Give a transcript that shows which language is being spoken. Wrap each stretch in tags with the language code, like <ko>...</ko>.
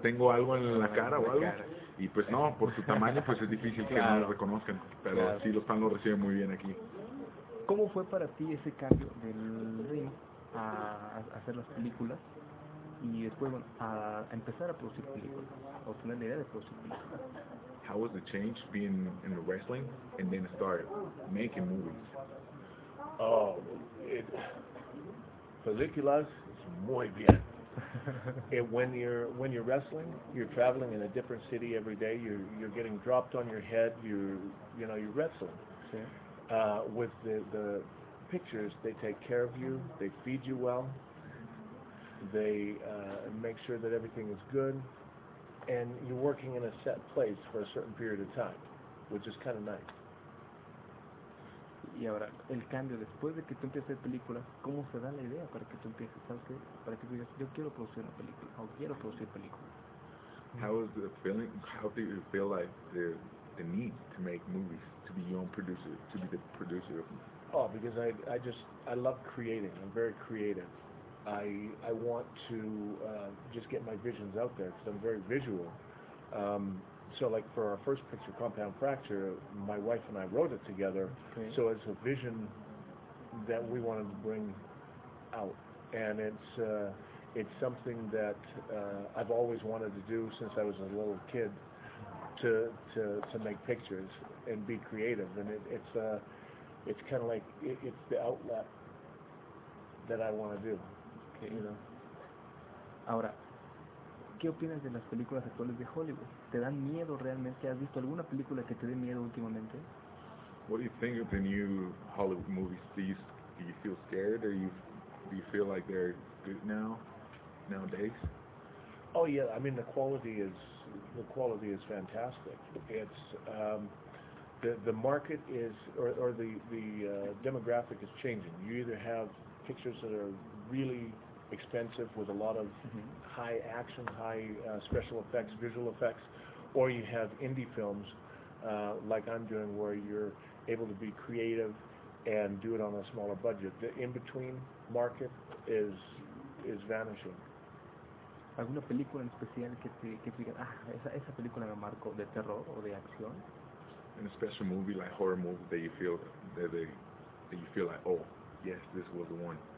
<es>¿Tengo algo en la cara o algo? Y pues no, por su tamaño pues es difícil que no lo reconozcan. Pero sí, los fans lo reciben muy bien aquí. ¿Cómo fue para ti ese cambio del ring a hacer las películas? Y después, bueno, a empezar a producir películas. O tener la idea de producir películas.</es> <en>How was the change being in the wrestling and then start making movies?</en> <es>Oh, películas is muy bien.</es> <en>It, when you're wrestling, you're traveling in a different city every day. You're getting dropped on your head. You're wrestling. Yeah. With the pictures, they take care of you. They feed you well. They make sure that everything is good, and you're working in a set place for a certain period of time, which is kind of nice.</en> <es>Y ahora, el cambio, después de que tú empieces a hacer películas, ¿cómo se da la idea para que tú empieces, sabes qué? Para que tú digas, yo quiero producir una película, o quiero producir películas.</es> <en>How is the feeling, how do you feel like the need to make movies, to be your own producer, to be the producer of movies? Oh, because I love creating, I'm very creative. I want to just get my visions out there, because I'm very visual. So like for our first picture, Compound Fracture, my wife and I wrote it together. Okay. So it's a vision that we wanted to bring out. And it's something that I've always wanted to do since I was a little kid, to make pictures and be creative. And it's kind of like, it's the outlet that I want to do, okay. You know.</en> <es>Ahora, ¿qué opinas de las películas actuales de Hollywood? ¿Te dan miedo realmente? ¿Has visto alguna película que te dé miedo últimamente?</es> <en>What do you think of the new Hollywood movies? Do you feel scared, or do you feel like they're good now, nowadays? Oh yeah, I mean the quality is fantastic. It's the market is or the demographic is changing. You either have pictures that are really expensive with a lot of high action, high special effects, visual effects, or you have indie films like I'm doing, where you're able to be creative and do it on a smaller budget. The in-between market is vanishing.</en> <es>¿Alguna película en especial que te diga, esa película me marcó, de terror o de acción?</es> <en>In a special movie, like horror movie, that you feel that you feel like, oh yes, this was the one.</en>